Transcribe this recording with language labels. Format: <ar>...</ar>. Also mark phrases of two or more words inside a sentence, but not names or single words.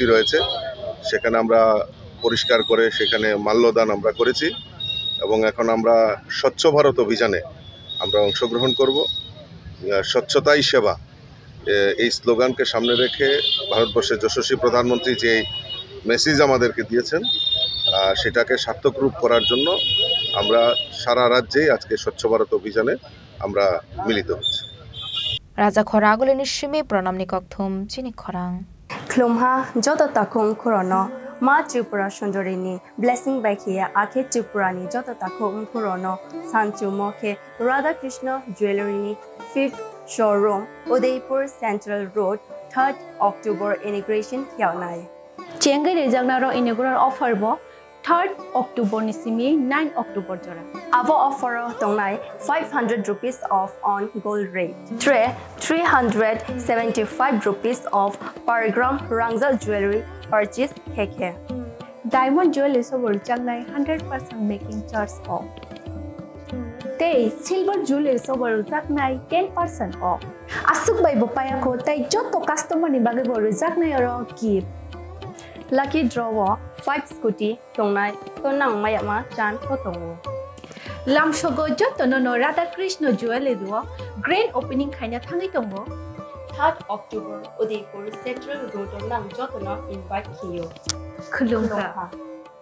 <bn>রয়েছে সেখানে আমরা পরিষ্কার করে সেখানে মাল্যদান আমরা করেছি এবং এখন আমরা স্বচ্ছ ভারত অভিযানে আমরা অংশগ্রহণ করব স্বচ্ছতাই সেবা এই স্লোগানকে সামনে রেখে ভারতবর্ষের যশস্বী প্রধানমন্ত্রী যে মেসেজ আমাদেরকে দিয়েছেন সেটাকে সার্থক রূপ করার জন্য আমরা সারা রাজ্যেই আজকে স্বচ্ছ ভারত অভিযানে আমরা মিলিত হচ্ছি</bn> <trp>রাজা খরাগুলিনি সিমি প্রণামনি ককথুম চিনি খরাং Klumha joto takum korono ma Tripura Sundarini</trp> <en>blessing by</en> <trp>Kia Ake Tripurani joto takum korono Sanchu Mokhe Radha Krishna Jewelry</trp> <en>5th showroom Udaipur Central Road 3rd October inauguration</en> <trp>Kyaunai Chengai rejagnaro</trp> <en>inaugural offer</en> <trp>bo 3rd October ni simi 9 October jora Avo offer tongnai</trp> <en>500 rupees off on gold rate 375 rupees off per gram</en> <trp>Rangzal</trp> <en>jewelry purchase</en> <trp>keke</trp> <en>Diamond jewelry</en> <trp>sobor jangnai</trp> <en>100% making charge off</en> <trp>Tei</trp> <en>silver jewelry</en> <trp>sobor jangnai</trp> <en>10% off</en> <trp>Asuk bai bopaya ko tai joto customer ni bage boru jangnai aro gift</trp> <en>Lucky draw 5 scooty</en> <trp>tongnai tonang mayama chance ko tongo Lamshogo joto no Radha Krishna jewelry duo</trp> <en>grand opening</en> <trp>khaina thangai tongo 3rd October Udaipur Central Road nang joto na invite kiyo Khulumka</trp>